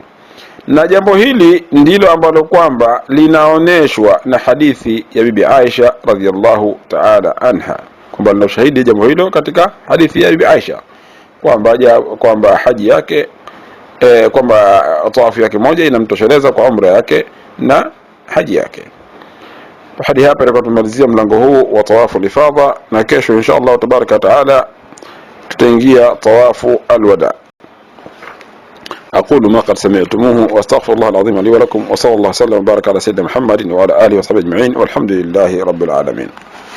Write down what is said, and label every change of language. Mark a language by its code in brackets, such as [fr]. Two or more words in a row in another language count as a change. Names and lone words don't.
[sw] Na jambo hili ndilo ambalo kwamba linaoneshwa na hadithi ya bibi Aisha [ar] رضي الله تعالى عنها, [sw] kwamba lina ushahidi jambo hilo katika hadithi ya bibi Aisha kwamba haji yake kwamba tawafu yake moja inamtosheleza kwa umra yake na haji yake. Hadi hapa ndio tumalizia mlango huu wa tawafu ifadha, na kesho [ar] إن شاء الله تبارك وتعالى [sw] tutaingia tawafu alwada. [ar] أقول ما قد سمعتموه واستغفر الله العظيم لي ولكم، وصلى الله وسلم وبارك على سيدنا محمد وعلى آله وصحبه أجمعين، والحمد لله رب العالمين.